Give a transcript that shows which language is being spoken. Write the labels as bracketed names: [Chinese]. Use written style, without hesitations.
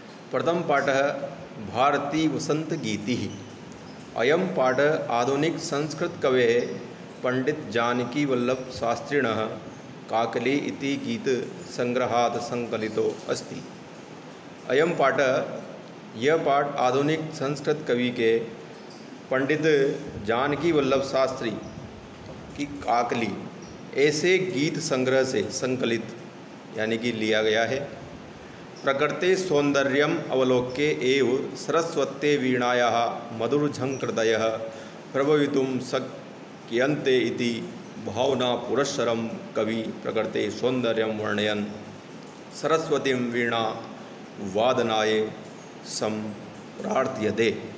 [Sanskrit] प्रथमपाठः भारतीवसन्तगीतिः। अयं पाठः आधुनिकसंस्कृतकवेः पण्डितजानकीवल्लभशास्त्रिणः काकली इति गीतसङ्ग्रहात् सङ्कलितो अस्ति। [Hindi] अयं पाठः आधुनिक संस्कृत कवि के पंडित जानकी वल्लभ शास्त्री की काकली ऐसे गीत संग्रह से संकलित यानी कि लिया गया है। [Sanskrit] प्रकृते सौंदर्यम अवलोक्य एव सरस्वते वीणायाः मधुरझङ्कृतयः प्रभवितुं शक्यन्ते इति भावना पुरस्सरं कवि प्रकृते सौंदर्यं वर्णयन् सरस्वतीं वीणा वादनाय सम्प्रार्थयते।